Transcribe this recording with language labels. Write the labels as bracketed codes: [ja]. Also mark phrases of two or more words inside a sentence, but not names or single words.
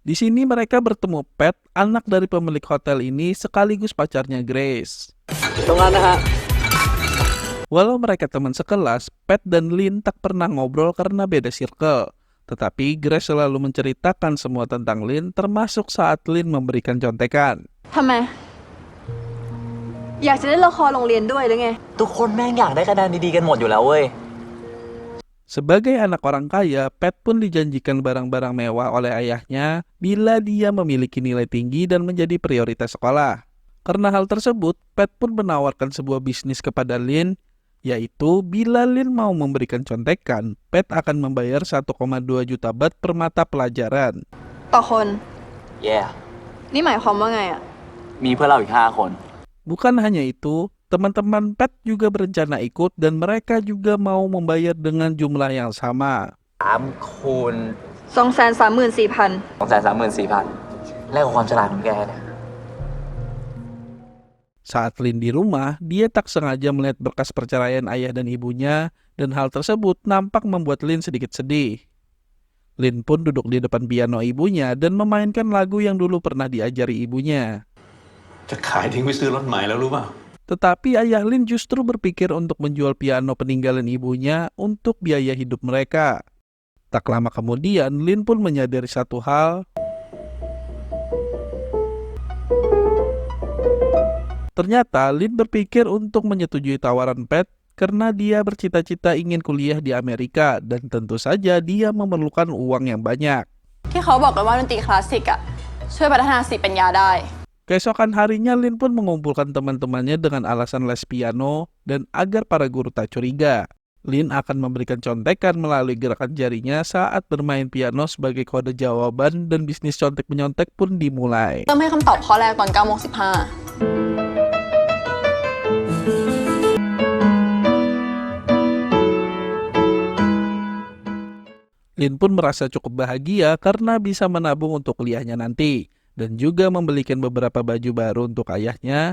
[id] Di sini mereka bertemu Pat, anak dari pemilik hotel ini sekaligus pacarnya Grace. Walau mereka teman sekelas, Pat dan Lin tak pernah ngobrol karena beda circle. Tetapi Grace selalu menceritakan semua tentang Lin, termasuk saat Lin memberikan contekan. [th] ทำไมอยากจะได้ละครโรงเรียนด้วยหรือไง ทุกคนแม่งอยากได้คะแนนดีๆกันหมดอยู่แล้วเว้ย [id] Sebagai anak orang kaya, Pat pun dijanjikan barang-barang mewah oleh ayahnya bila dia memiliki nilai tinggi dan menjadi prioritas sekolah. Karena hal tersebut, Pat pun menawarkan sebuah bisnis kepada Lin, yaitu bila Lin mau memberikan contekan, Pat akan membayar 1,2 juta baht per mata pelajaran. [th] ต่อคน yeah. นี่หมายความว่าไงอะ มีเพื่อนเราอีก5 คน [id] Bukan hanya itu, teman-teman Pat juga berencana ikut dan mereka juga mau membayar dengan jumlah yang sama. [th] 3 คูณ 234,000 234,000 แลกกับความฉลาดของแกเนี่ย [id] Saat Lin di rumah, dia tak sengaja melihat berkas perceraian ayah dan ibunya, dan hal tersebut nampak membuat Lin sedikit sedih. Lin pun duduk di depan piano ibunya dan memainkan lagu yang dulu pernah diajari ibunya. [th] จะขายทิ้งไปซื้อรถใหม่แล้วรู้เปล่า [id] Tetapi ayah Lin justru berpikir untuk menjual piano peninggalan ibunya untuk biaya hidup mereka. Tak lama kemudian, Lin pun menyadari satu hal. Ternyata Lin berpikir untuk menyetujui tawaran Pat karena dia bercita-cita ingin kuliah di Amerika dan tentu saja dia memerlukan uang yang banyak. [th] ที่เขาบอกกันว่าดนตรีคลาสสิกอะช่วยพัฒนาสติปัญญาได้ [id] Keesokan harinya Lin pun mengumpulkan teman-temannya dengan alasan les piano dan agar para guru tak curiga. Lin akan memberikan contekan melalui gerakan jarinya saat bermain piano sebagai kode jawaban dan bisnis contek-menyontek pun dimulai. [th] เริ่มให้คำตอบข้อแรกตอน 9:15 [id] Lin pun merasa cukup bahagia karena bisa menabung untuk kuliahnya nanti dan juga membelikan beberapa baju baru untuk ayahnya.